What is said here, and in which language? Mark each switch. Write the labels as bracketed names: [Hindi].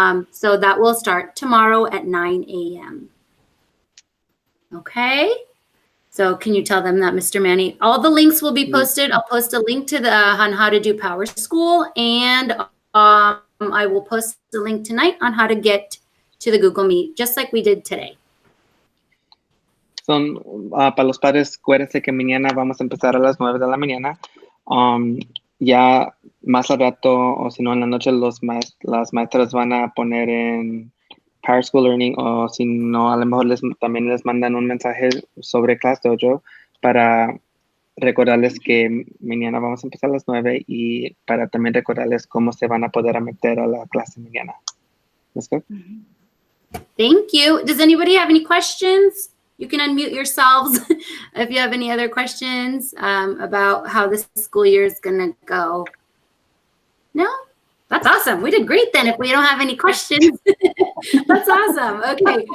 [English] So that will start tomorrow at 9 a.m. Okay. So can you tell them that, Mr. Manny? All the links will be posted. I'll post a link to on how to do Power School, and I will post the link tonight on how to get to the Google Meet, just like we did today. [Spanish] Para los padres, acuérdense que mañana vamos a empezar a las 9 de la mañana. Ya más al rato, o si no en la noche, las maestras van a poner en Power School Learning, o si no, a lo mejor también les mandan un mensaje sobre Class Dojo para recordarles que mañana vamos a empezar a las 9 y para también recordarles cómo se van a poder meter a la clase mañana. [English] Let's go. Thank you. Does anybody have any questions? You can unmute yourselves if you have any other questions about how this school year is going to go. No? That's awesome. We did great then if we don't have any questions. That's awesome. Okay.